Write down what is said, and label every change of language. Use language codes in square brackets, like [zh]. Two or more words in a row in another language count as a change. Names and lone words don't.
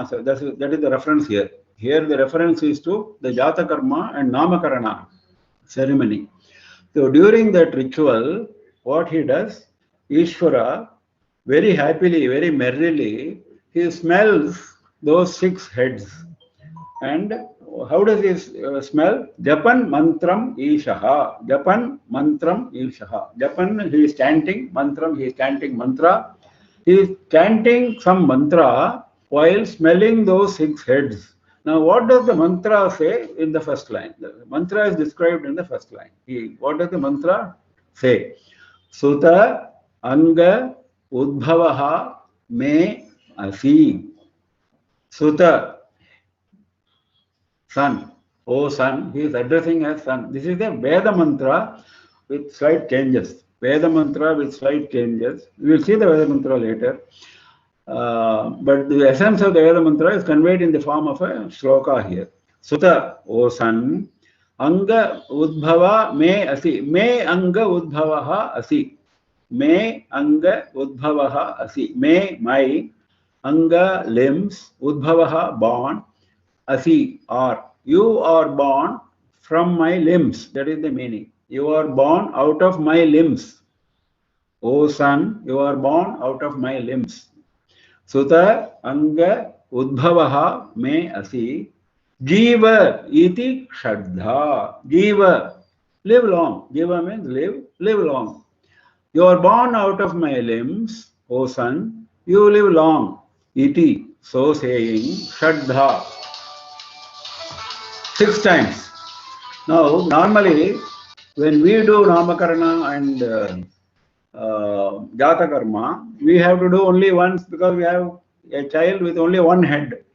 [en] That is the reference here. Here the reference is to the Jata Karma and Namakarana ceremony. So during that ritual, what he does, Ishvara, very happily, very merrily, he smells those 6 heads. And how does he smell? [sa] Japan mantram ishaha. Japan mantram ishaha. [en] Japan, he is chanting. Mantram, he is chanting mantra. He is chanting some mantra while smelling those 6 heads. Now, what does the mantra say in the first line? The mantra is described in the first line. What does the mantra say? [sa] Suta anga udbhavaha me asi. [en] Suta, son, oh son, he is addressing as son. This is the Veda mantra with slight changes. Veda mantra with slight changes. We will see the Veda mantra later. But the essence of the Veda mantra is conveyed in the form of a shloka here. Suta, O son, [sa] anga udbhava me asi. Me anga udbhavaha asi. Me anga udbhavaha asi. [en] Me, my, anga, limbs, udbhavaha, born, asi, are. You are born from my limbs. That is the meaning. You are born out of my limbs. O son, you are born out of my limbs. [sa] Suta anga udbhavaha me asi. Jiva iti shraddha. [en] Jiva, live long. Jiva means live long. You are born out of my limbs, O son. You live long. Iti, so saying, shraddha. 6 times. Now, normally, when we do Namakarana and Jata Karma, we have to do only once because we have a child with only 1 head.